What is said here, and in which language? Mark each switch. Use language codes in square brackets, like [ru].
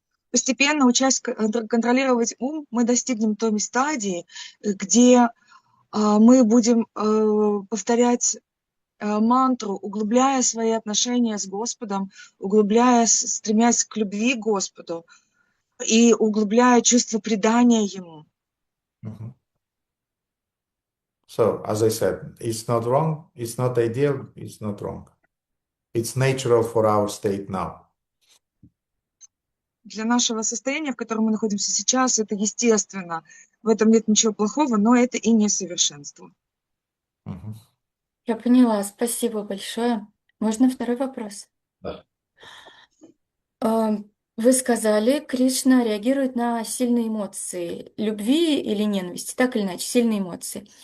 [ru] Постепенно, учась контролировать ум, мы достигнем той стадии, где мы будем повторять мантру, углубляя свои отношения с Господом, стремясь к любви к Господу и углубляя чувство предания Ему. Mhm. [en] So, as I said, it's not wrong, it's not ideal, it's not wrong. It's natural for our state now. [ru] Для нашего состояния, в котором мы находимся сейчас, это естественно. В этом нет ничего плохого, но это и несовершенство. Mhm. Я поняла, спасибо большое. Можно второй вопрос? Да. Вы сказали, Кришна реагирует на сильные эмоции любви или ненависти, так или иначе, сильные эмоции.